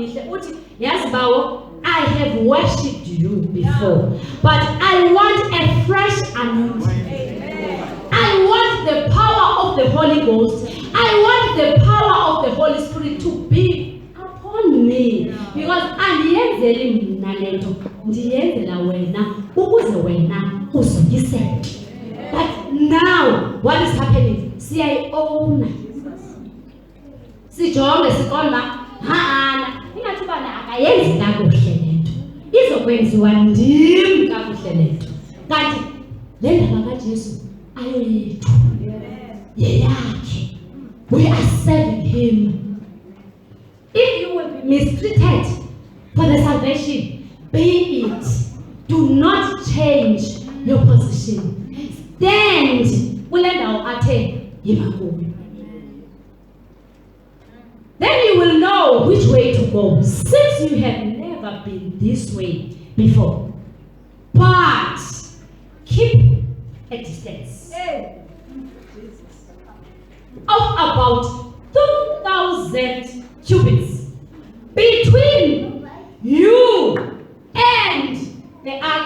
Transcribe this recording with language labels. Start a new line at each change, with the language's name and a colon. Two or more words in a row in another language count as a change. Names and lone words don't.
English: Yes, Bawo, I have worshipped you before, but I want a fresh anointing. I want the power of the Holy Ghost. I want the power of the Holy Spirit to be upon me, because
Xhosa: andiyenzeli mina lento, ndiyenzela wena ukuze wena uzonyiseke.
English: But now what is happening?
Xhosa: Siyayiona. Sijonge siqonda ingathi bana akayenzi kakuhle lento. Izokwenziwa ndim kakuhle lento. Kanti le ndaba kaJesu ayoyethu. Yeyakhe.
English: We are serving him. If you will be mistreated for the salvation, be it. Do not change your position.
Xhosa: stand kule ndawo athe yiMahlubi.
English: Then you will know which way to go, since you have never been this way before. But keep a distance of about 2,000 cubits between you and the ark.